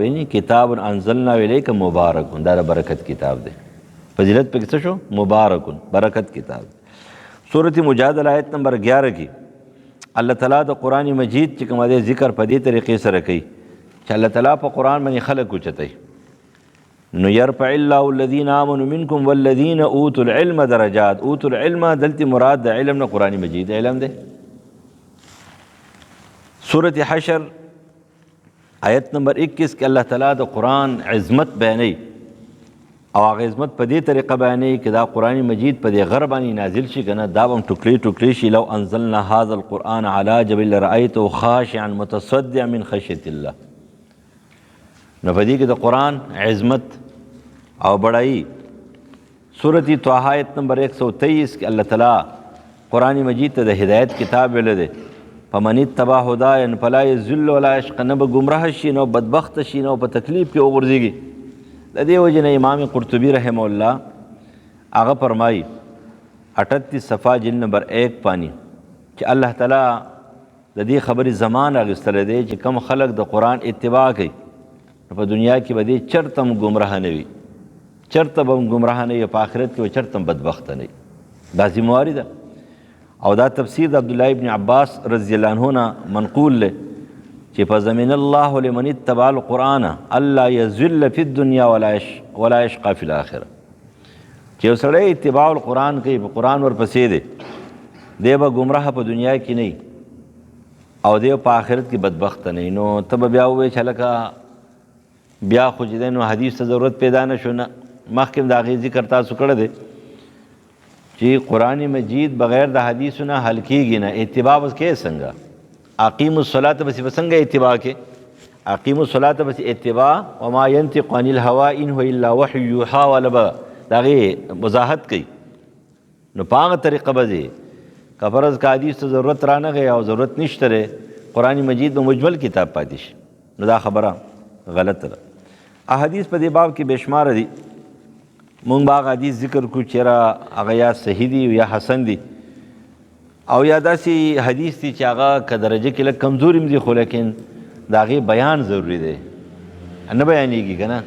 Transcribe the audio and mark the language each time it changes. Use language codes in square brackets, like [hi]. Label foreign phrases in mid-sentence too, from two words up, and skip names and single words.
[ps] یعنی [ar] کتاب انزلنا الیک مبارک، [ps] دا د برکت کتاب دی. فضیلت پکې څه شو؟ مبارک، برکت کتاب. سورۃ مجادله آیت نمبر 11 کې الله تعالیٰ د قرآن مجید چې کوم دی ذکر په دې طریقې سره کوي چې الله تعالیٰ په قرآن باندې خلق اوچتوي. [ar] نو یرفع الله الذین آمنوا منکم والذین اوتوا العلم درجات. اوتوا العلم [ps] دلته مراد د علم نه قرآن مجید علم دی. سورۃ حشر آیت نمبر 21 کې الله تعالیٰ د قرآن عظمت بیانوي او هغه عظمت په دې طریقه بیانوي چې دا قرآن مجید په دې غر باندې نازل شي که نه دا به هم ټوکلي ټوکلي شي. [ar] لو انزلنا هذا القرآن على جبل لرأيته خاشعا متصدعا من خشیة الله. [ps] نو په دې کې د قرآن عظمت او بڑائی. سورۃ طه آیت نمبر 123 کې الله تعالیٰ قرآن مجید ته د هدایت کتاب ویلی دی. [ar] فمن اتبع هدایا فلا یضل ولا یشقی. [ps] نه به گمراه شي نه بدبخت شي نه په تکلیف کې وغورځېږي. د دې وجې نه امام قرطبي [ar] رحمه الله [ps] هغه فرمایي 38 صفحه جلد نمبر 1 پانی چې الله تعالیٰ د دې خبرې زمان اخیستلی دی چې کم خلق د قرآن اتباع کوي په دنیا کې به دې چرته هم ګمراه نه وي، چرته به هم ګمراه نه وي، په آخرت کې به چرته هم بدبخته نه وي. دا ذمواري ده. او دا تفسیر د عبدالله ابن عباس [ar] رضی الله عنه [ps] نه منقول دی چې [ar] فضمن الله لمن اتبع القرآن الا یضل فی الدنیا ولا یشقی فی الاخره. [ps] چې یو سړی [ar] اتباع القرآن [ps] کوي، په قرآن ورپسې دی، دی به ګمراه په دنیا کې نه وي او دی په آخرت کې بدبخته نه وي. نو ته به بیا ووایې چې هلکه بیا خو چې دی نو حدیث ته ضرورت پیدا نه شو. نه، مخکې هم د هغې ذکر تاسو کړی دی چې قرآن مجید بغیر د حدیثو نه حل کېږي نه. اتباع بس کې څنګه؟ اقیم الصلاة بس څنګه اتباع کې؟ [ar] اقیم الصلاة بس اتباع وما ینطق عن الهوى ان هو الا وحی یوحی [ps] والا به د هغې وضاحت کوي. نو په هغه طریقه به ځې که فرض که حدیث ته ضرورت رانغی او ضرورت نشته دی، قرآن مجید به مجمل کتاب پاتې شي. نو دا خبره غلطه ده. احادیث په دې باب کې بېشماره دي. مونږ به هغه حدیث ذکر کړو چې هغه یا صحیح دي یا حسن دي او یا داسې حدیث دي چې هغه که درجه کې لږ کمزوري هم دي خو لیکن د هغې بیان ضروري دی، نه بیانېږي که نه.